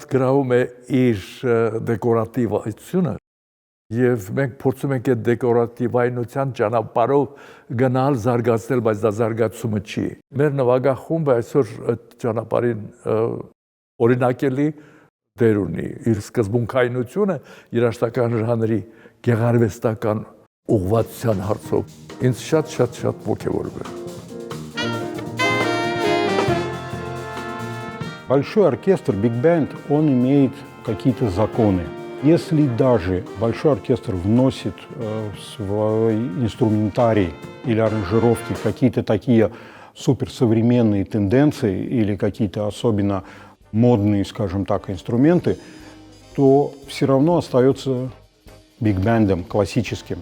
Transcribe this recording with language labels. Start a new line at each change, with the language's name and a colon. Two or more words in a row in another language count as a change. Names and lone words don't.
Armenian: գրավում է իր դեկորատիվությունը եւ մենք փորձում ենք այդ դեկորատիվայնության ճանապարհով գնալ, զարգացնել, բայց դա զարգացումը չի։ Մեր նվագախումբը այսօր այդ ճանապարհին օրինակելի դեր ունի։ Իր սկզբունքայնությունը երաժշտական ժանրի գեղարվեստական ուղղվածության հարցով ինձ շատ ոգևորում է։
Russian: Большой оркестр, биг-бенд, он имеет какие-то законы. Если даже большой оркестр вносит в свой инструментарий или аранжировки какие-то такие суперсовременные тенденции или какие-то особенно модные, скажем так, инструменты, то все равно остается биг-бендом классическим.